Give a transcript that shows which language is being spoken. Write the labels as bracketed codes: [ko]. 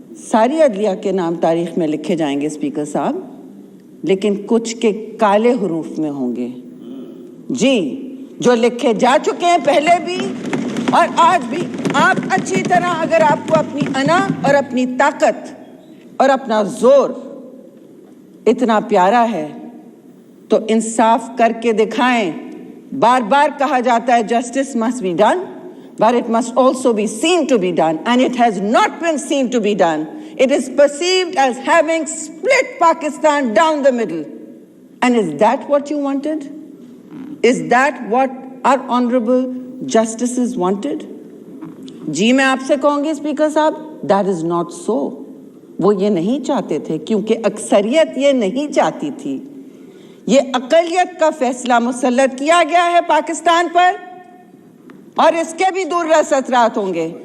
[ur] ساری عدلیہ کے نام تاریخ میں لکھے جائیں گے اسپیکر صاحب، لیکن کچھ کے کالے حروف میں ہوں گے جی، جو لکھے جا چکے ہیں پہلے بھی اور آج بھی. آپ اچھی طرح اگر آپ کو اپنی انا اور اپنی طاقت اور اپنا زور اتنا پیارا ہے تو انصاف کر کے دکھائیں. بار بار کہا جاتا ہے [en] justice must be done, but it must also be seen to be done, and it has not been seen to be done. It is perceived as having split Pakistan down the middle. And is that what you wanted? Is that what our honorable justices wanted? [ur] جی میں آپ سے کہوں گی speaker صاحب، [en] that is not so. [ur] وہ یہ نہیں چاہتے تھے کیونکہ اکثریت یہ نہیں چاہتی تھی. یہ اقلیت کا فیصلہ مسلط کیا گیا ہے پاکستان پر، اور اس کے بھی دور رس اثرات ہوں گے.